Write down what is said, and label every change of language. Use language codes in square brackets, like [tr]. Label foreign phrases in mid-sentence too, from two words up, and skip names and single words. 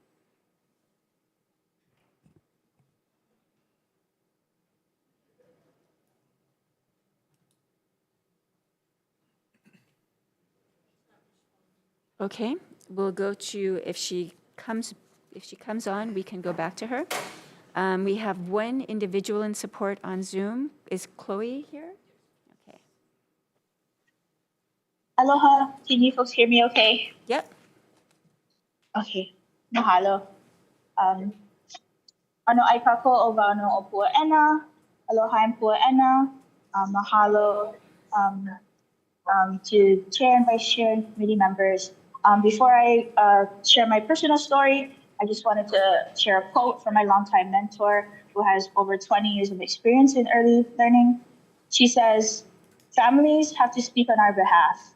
[en] Okay, we'll go to, if she comes on, we can go back to her. We have one individual in support on Zoom. Is Chloe here? Okay. Aloha, can you folks hear me okay? Yep. Okay, mahalo. [haw] Ano ai kako o wano o puaena, [en] aloha and puaena, mahalo to Chair and Vice Chair and committee members. Before I share my personal story, I just wanted to share a quote from my longtime mentor who has over 20 years of experience in early learning. She says, families have to speak on our behalf.